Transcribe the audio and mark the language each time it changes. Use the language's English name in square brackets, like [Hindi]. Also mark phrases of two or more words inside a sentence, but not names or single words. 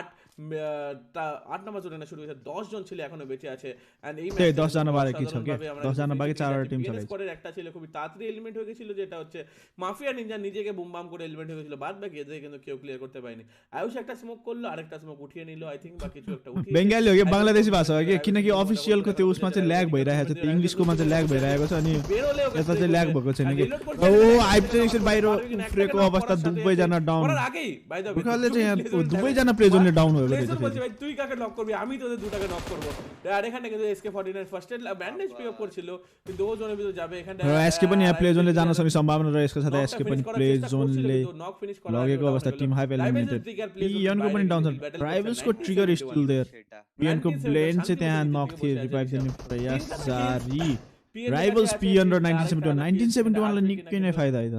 [Bangla] 8 নম্বর জোনে শুরু হয়েছে, 10 জন ছেলে এখনো বেঁচে আছে, এন্ড এই 10 জন বাকি ছ কে 10 জন বাকি 4টা টিম চলে। স্কোয়াডের একটা ছেলে খুব তাড়াতাড়ি এলিমেন্ট হয়ে গিয়েছিল, যেটা হচ্ছে মাফিয়া নিনজা, নিজেকে বুম বাম করে এলিমেন্ট হয়ে গিয়েছিল। বাদ বাকি এদের কিন্তু কেউ ক্লিয়ার করতে পারেনি। আয়ুষ একটা স্মোক করলো, আরেকটা স্মোক উঠিয়ে নিল [English] I think, [Bangla] বা কিছু একটা উঠিয়ে [Nepali] बेंगाली हो कि बांग्लादेशी भाषा हो कि, किनकि अफिसियल को त्यो उसमा चाहिँ ल्याग भइरहेको छ, त्यो इंग्लिशको मा चाहिँ ल्याग भइरहेको छ, अनि यता चाहिँ ल्याग भएको छैन कि। ओ हाइप चाहिँ एकछिन बाहिर उफ्रेको अवस्था, दुवै जना डाउन। [Bangla] আগেই [English] by the [Nepali] बुखाले चाहिँ यहाँ दुवै जना प्लेजनले डाउन भएको रहेछ। [Bangla] ভাই তুই কাকে নক করবি, আমি তোদের দুটাকে নক করব। আর এখানে কিন্তু SK49 [English] first aid bandage pick up [Bangla] করছিল, কিন্তু ও জোনের ভিতরে যাবে। এখানে [Nepali] SK पनि यहाँ प्लेजनले जान सक्ने सम्भावना र यसको साथै SK पनि प्लेजनले लगेको अवस्था। टिम हाइप एलिमिनेटेड। पिएनको पनि डाउन छ। राइभल्सको ट्रिगर [English] still there. [Nepali] पिएनको ब्लेन चाहिँ त्यहाँ नक थियो, रिभाइभ दिने प्रयास जारी। राइभल्स पिएन र 1971 लाई निकै नै फाइदा है त।